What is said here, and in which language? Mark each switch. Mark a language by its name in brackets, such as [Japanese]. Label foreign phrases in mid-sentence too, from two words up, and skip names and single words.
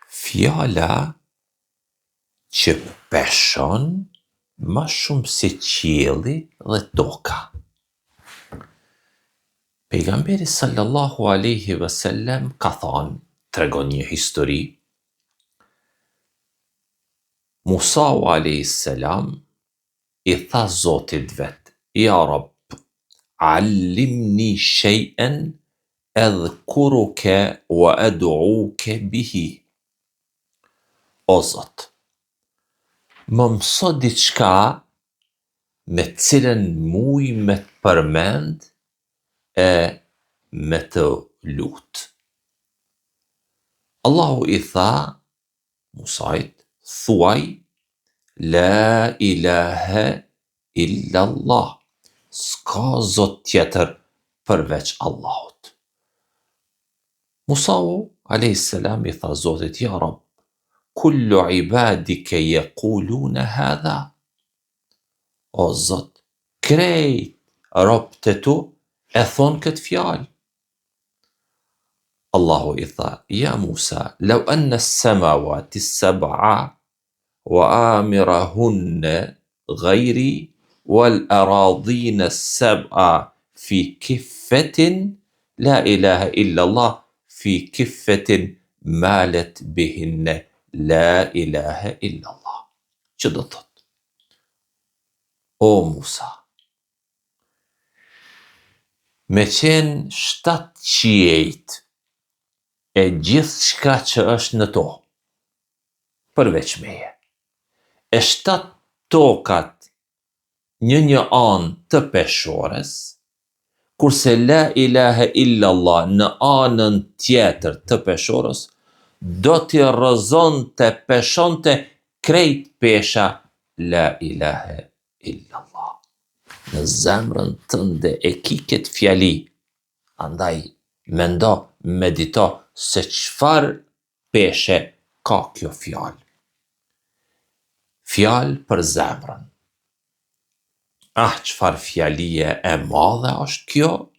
[Albanian] fjala që peshon ma shumë se qielli dhe toka. Pejgamberi [Arabic] صلى الله عليه وسلم [Albanian] ka thënë, tregon një histori, Musau [Arabic] عليه السلام [Albanian] i tha Zotit vet, [Arabic] يا رب علمني شيئا أذكرك وأدعوك به. [Albanian] O Zot, më mëso diçka me cilën muj me të përmend e me të lut. Allahu i tha Musait, thuaj, [Arabic] لا إله إلا الله, [Albanian] s'ka Zot tjetër përveç Allahut. Musau [Arabic] عليه السلام [Albanian] i tha Zotit, [Arabic] يا رب كل عبادك يقولون هذا. [Albanian] O Zot, krejt robët e tu e thon këtë fjalë. Allahu i tha, [Arabic] يا موسى لو أن السماوات السبع وعامرهن غيري والأرضين السبع في كفة لا إله إلا الله في كفة مالت بهن لا إله إلا الله. [Albanian] Që do thot? O Musa, me qenë 7 qiejt e gjithë shka që është në to, përveç meje, e 7 tokat një anë të peshores, kurse [Arabic] لا إله إلا الله [Albanian] në anën tjetër të peshores, do t'i rrëzonte, peshonte krejt pesha [Arabic] لا إله إلا الله. [Albanian] Në zemrën tënde e ki këtë fjali, andaj mendo, medito se çfar peshe ka kjo fjalë. Fjalë për zemrën. Çfar fjalie e madhe është kjo?